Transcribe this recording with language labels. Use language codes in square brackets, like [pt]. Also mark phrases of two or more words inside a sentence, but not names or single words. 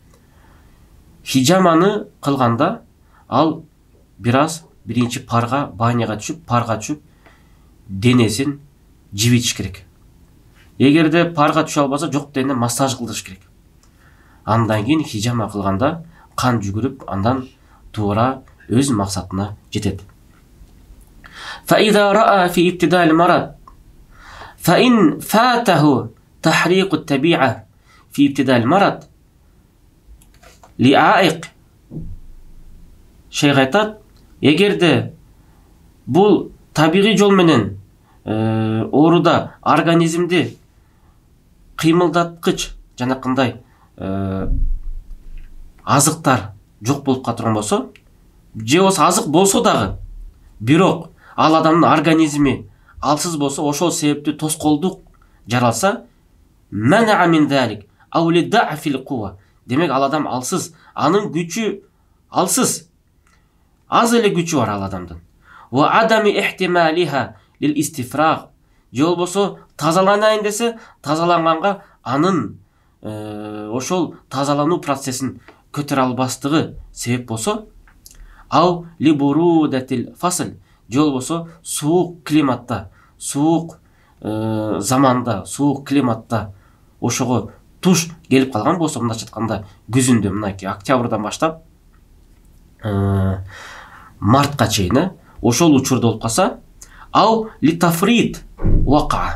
[ky] Хижаманы кылганда ал бир аз биринчи баняга түшүп, парга түшүп, денесин жибитиш керек. Эгерде парга түшө албаса, жок дене массаж кылдырыш керек. Андан кийин хижама кылганда кан жүгүрүп, андан туура өз максатына жетет. [ar] فإذا رأى في ابتداء المرض فإن فاته تحريق الطبيعة في ابتداء المرض لعائق. [ky] Шейх айтат, эгерде бул табигый жол менен ооруда организмди кыймылдаткыч жанакындай азыктар жок болуп калган болсо, же болсо азык болсо дагы, бирок ал адамдын организми алсыз болсо, ошол себептүү тоскоолдук жаралса, [ar] معنى من ذلك أو لضعف القوة. [ky] Демек ал адам алсыз, анын күчү алсыз, аз эле күчү бар ал адамдын. [ar] وعدم احتمالها للاستفراغ. [ky] Же болбосо тазаланайын десе, тазаланганга анын ошол тазалануу процессин көтөрө албастыгы себеп болсо, [ar] أو لبرودة الفصل. [ky] Же болбосо суук климатта, суук заманда, суук климатта ошого туш келип калган болсо, мындайча айтканда күзүндө, мынакей октябрдан баштап мартка чейин ошол учурда болуп калса, [ar] أو لتفريط وقع.